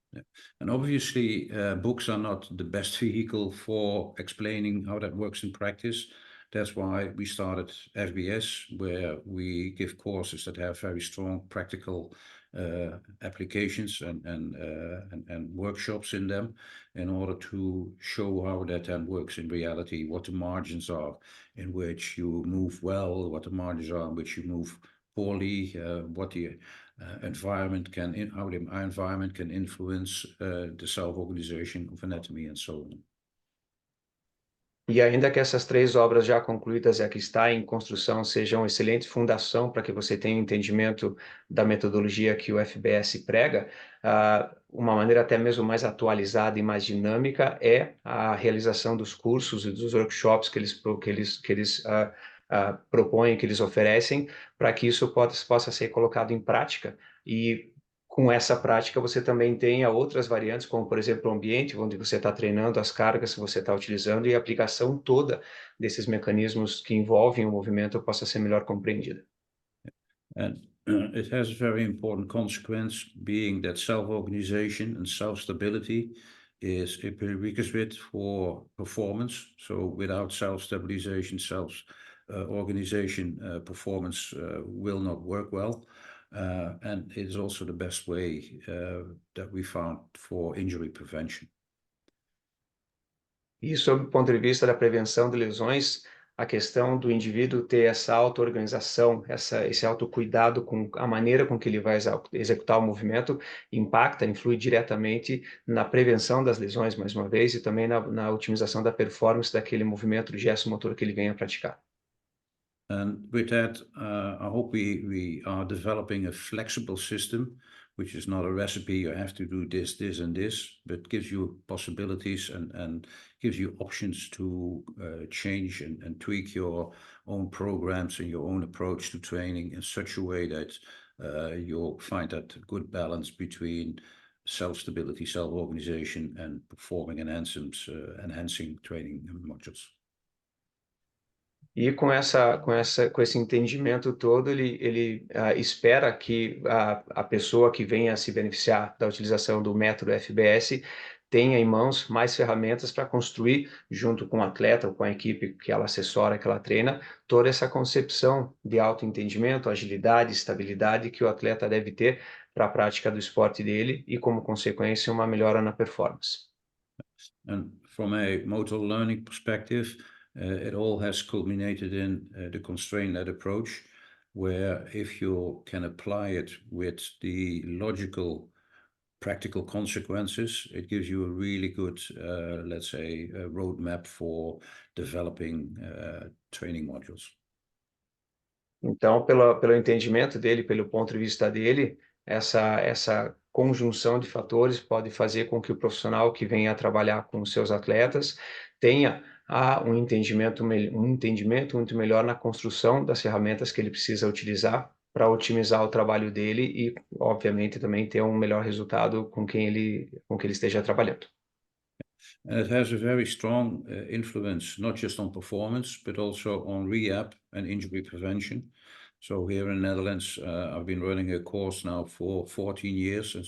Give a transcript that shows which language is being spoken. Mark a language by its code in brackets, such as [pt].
[en] Yeah. And obviously, books are not the best vehicle for explaining how that works in practice. That's why we started FBS, where we give courses that have very strong practical applications and workshops in them, in order to show how that then works in reality, what the margins are in which you move well, what the margins are in which you move poorly, what the environment how the environment can influence the self-organization of anatomy and so on. [pt] E ainda que essas 3 obras já concluídas e a que está em construção sejam excelente fundação para que você tenha um entendimento da metodologia que o FBS prega, uma maneira até mesmo mais atualizada e mais dinâmica é a realização dos cursos e dos workshops que eles propõem, que eles oferecem, para que isso possa ser colocado em prática. E com essa prática você também tenha outras variantes, como por exemplo o ambiente onde você está treinando, as cargas que você está utilizando, e a aplicação toda desses mecanismos que envolvem o movimento possa ser melhor compreendida. [en] And it has a very important consequence, being that self-organization and self-stability is a prerequisite for performance. So without self-stabilization, self-organization, performance will not work well. And it is also the best way that we found for injury prevention. [pt] E sob o ponto de vista da prevenção de lesões, a questão do indivíduo ter essa auto-organização, esse autocuidado com a maneira com que ele vai executar o movimento, influi diretamente na prevenção das lesões, mais uma vez, e também na otimização da performance daquele movimento, do gesto motor que ele venha a praticar. [en] And with that, I hope we are developing a flexible system, which is not a recipe, you have to do this, this, and this, but gives you possibilities and gives you options to change and tweak your own programs and your own approach to training in such a way that you'll find that good balance between self-stability, self-organization, and performing enhancing training modules. [pt] E com esse entendimento todo, ele espera que a pessoa que venha a se beneficiar da utilização do método FBS tenha em mãos mais ferramentas para construir, junto com o atleta ou com a equipe que ela assessora, que ela treina, toda essa concepção de autoentendimento, agilidade, estabilidade que o atleta deve ter para a prática do esporte dele e, como consequência, uma melhora na performance. [en] And from a motor learning perspective, it all has culminated in the constraint-led approach, where if you can apply it with the logical, practical consequences, it gives you a really good, let's say, roadmap for developing training modules. [pt] Então, pelo entendimento dele, pelo ponto de vista dele, essa conjunção de fatores pode fazer com que o profissional que venha a trabalhar com os seus atletas tenha um entendimento muito melhor na construção das ferramentas que ele precisa utilizar para otimizar o trabalho dele e, obviamente, também ter um melhor resultado com quem ele esteja trabalhando. [en] And it has a very strong influence, not just on performance, but also on rehab and injury prevention. So here in the Netherlands, I've been running a course now for 14 years.